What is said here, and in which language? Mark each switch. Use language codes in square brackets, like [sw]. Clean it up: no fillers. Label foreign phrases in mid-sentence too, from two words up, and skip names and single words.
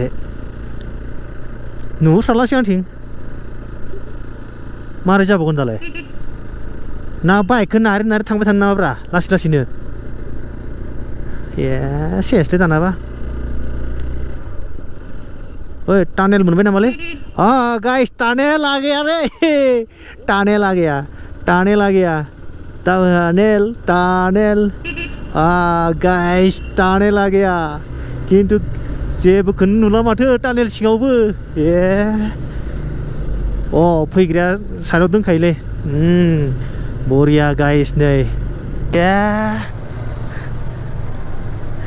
[brx] नुहुरसाला सिगांथिं. मारै जाबावगोन दालाय? ना बाइकखौ नारै थांबाय थानो नामाब्रा लासैनो. सेसलै दानाबा. ओइ टानेल मोनबाय नामालै? [hi] गाइस टानेल आ गया रे. टानेल आ गया. टानेल. गाइस टानेल आ गया. [brx] खिन्थु जेबोखौनो नुला माथो टानेल सिङावबो. फैग्राया साइडआव दंखायोलै. बरिया गाइस नै.